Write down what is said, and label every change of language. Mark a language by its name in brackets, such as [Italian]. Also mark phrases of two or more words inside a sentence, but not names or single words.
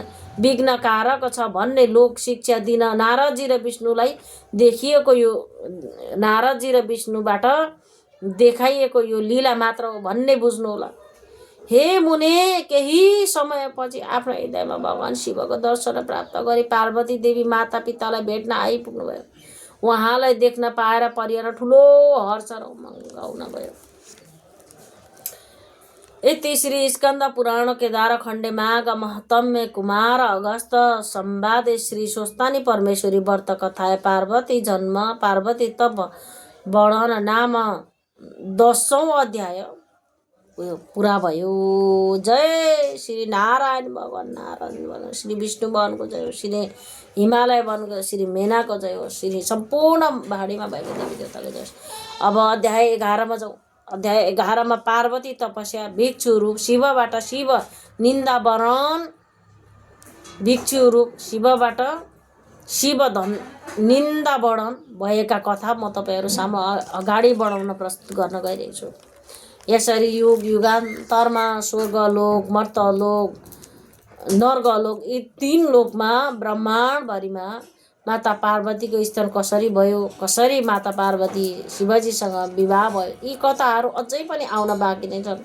[Nepali] विघ्नकारक छ भन्ने लोक शिक्षा दिन नारदजी र विष्णुबाट देखाइएको यो लीला मात्र हो भन्ने बुझ्नुहोला। हे मुने, केही समयपछि आफ्नो हृदयमा भगवान शिवको दर्शन प्राप्त गरी पार्वती देवी माता पितालाई भेट्न आइपुग्नुभयो। उहाँलाई देख्न पाएर परिवार ठुलो हर्ष र उमङ्ग हुन गयो। [Sanskrit] इति श्री स्कंद पुराण केदार खंडे माघ महत्म्य कुमार अगस्त संवादे श्री स्वस्तानी परमेश्वरी व्रत कथाए पार्वती जन्म पार्वती तप वर्णन नाम [Nepali] 10औं अध्याय पूरा भयो। जय श्री नारायण भगवान, नारायण भगवान, श्री विष्णु भगवानको जय हो, श्री हिमालय भगवानको, श्री मेनाको जय हो, श्री सम्पूर्ण भाडीमा भएको देवी देवताको जय हो। अब अध्याय 11 मा जाउँ। अध्याय 11 मा पार्वती तपस्या भिक्षु रूप शिवबाट शिव निन्दावरण, भिक्षु रूप शिवबाट शिव निन्दावरण भएका कथा म तपाईहरु सामु अगाडि बढाउन प्रस्तुत गर्न गइरहेको छु। यसरी युग युगान्तरमा स्वर्गलोक, मर्तलोक, नर्गलोक यी 3 लोकमा ब्रह्माण्डभरिमा माता पार्वतीको स्थान कसरी भयो, कसरी माता पार्वती शिवजीसँग विवाह भयो, यी कथाहरू अझै पनि आउन बाँकी नै छन्।